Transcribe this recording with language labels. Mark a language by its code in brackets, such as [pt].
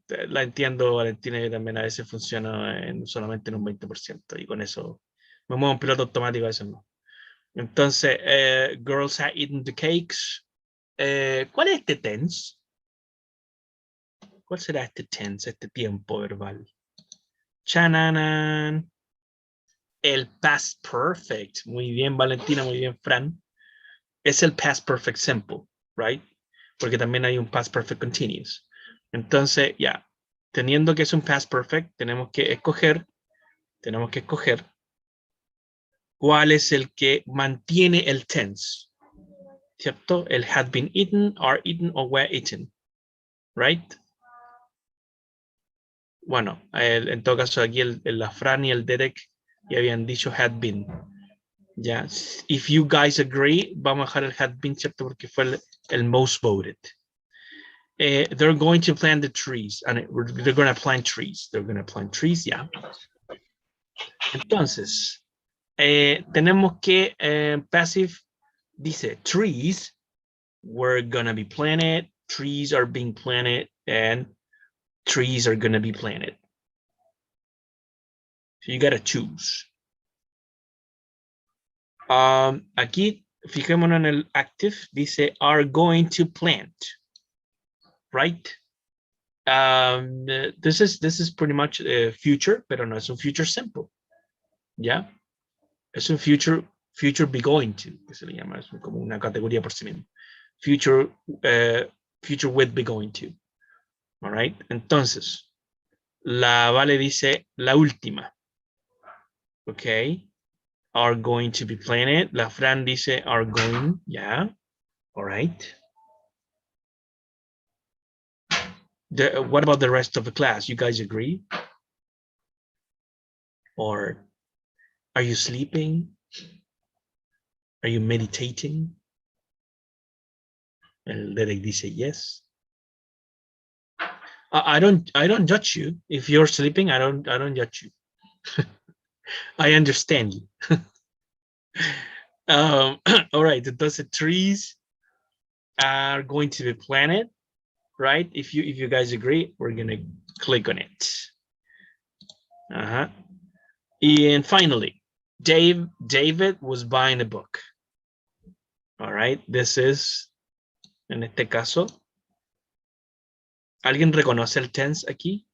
[es] La entiendo, Valentina, que también a veces funciona solamente en un 20%, y con eso me muevo en piloto automático, a veces no. Entonces, [en] girls have eaten the cakes. [es] ¿Cuál es este tense? ¿Cuál será este tense, este tiempo verbal? Chananan. El past perfect. Muy bien, Valentina, muy bien, Fran. Es el past perfect simple, [en] right? [es] Porque también hay un past perfect continuous. Entonces, ya, teniendo que es un past perfect, tenemos que escoger cuál es el que mantiene el tense, ¿cierto? El [en] had been eaten, are eaten, or were eaten, right? [es] Bueno, en todo caso aquí la Fran y el Derek ya habían dicho had been. Ya, [en] if you guys agree, [es] vamos a dejar el had been, ¿cierto? Porque fue el most voted. [en] They're going to plant the trees, and they're going to plant trees. They're going to plant trees, yeah. [es] Entonces, tenemos que [en] passive dice trees were going to be planted, trees are being planted, and trees are going to be planted. So you got to choose. [es] Aquí, fijémonos en el active, dice [en] are going to plant, right? This is pretty much future, [es] pero no es un future simple. ¿Ya? Es un future be going to, que se le llama, es como una categoría por sí mismo. [en] Future with be going to. All right? [es] Entonces, La Vale dice la última. Ok. [en] Are going to be playing it. [es] La Fran dice [en] are going. Yeah. All right. What about the rest of the class? You guys agree? Or are you sleeping? Are you meditating? El Derek dice yes. I don't judge you. If you're sleeping, I don't judge you. I understand you. All right. [es] Entonces [en] trees are going to be planted, right? If you guys agree, we're gonna click on it. Uh-huh. And finally, David was buying a book. All right. This is, [es] en este caso, ¿alguien reconoce el tense aquí?